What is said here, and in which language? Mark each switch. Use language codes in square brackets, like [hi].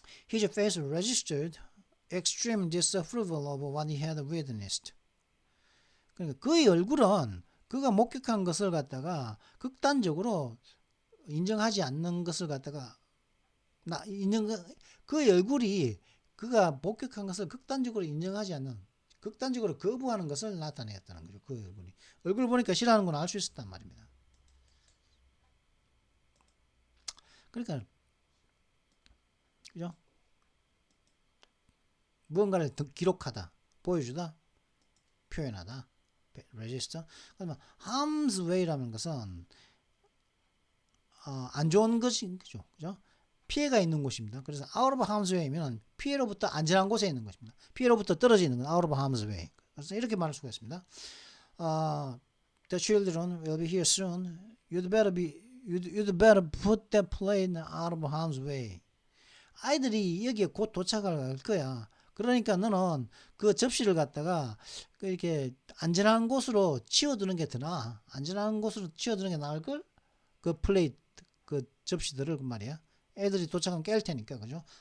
[en] His face registered extreme disapproval of what he had witnessed. [ko] 그러니까 그의 얼굴은 그가 목격한 것을 갖다가 극단적으로 인정하지 않는 것을 갖다가 그의 얼굴이 그가 목격한 것을 극단적으로 인정하지 않는, 극단적으로 거부하는 것을 나타내었다는 거죠. 그 얼굴 보니까 싫어하는 건 알 수 있었단 말입니다. 그러니까 그죠? 무언가를 기록하다, 보여주다, 표현하다, register. 그러면 harm's way라는 것은 안 좋은 것인 거죠. 그죠? 피해가 있는 곳입니다. 그래서 [en] out of harm's way [ko] 면 피해로부터 안전한 곳에 있는 것입니다. 피해로부터 떨어져 있는 건 [en] out of harm's way. [ko] 그래서 이렇게 말할 수가 있습니다. [en] The children will be here soon. You'd better put that plane out of harm's way. [ko] 아이들이 여기에 곧 도착할 거야. 그러니까 너는 그 접시를 갖다가 이렇게 안전한 곳으로 치워두는 게 더 나아. 안전한 곳으로 치워두는 게 나을 걸? 그 플레이트, 그 접시들을 그 말이야. 애들이 도착하면 깰 테니까, 그죠?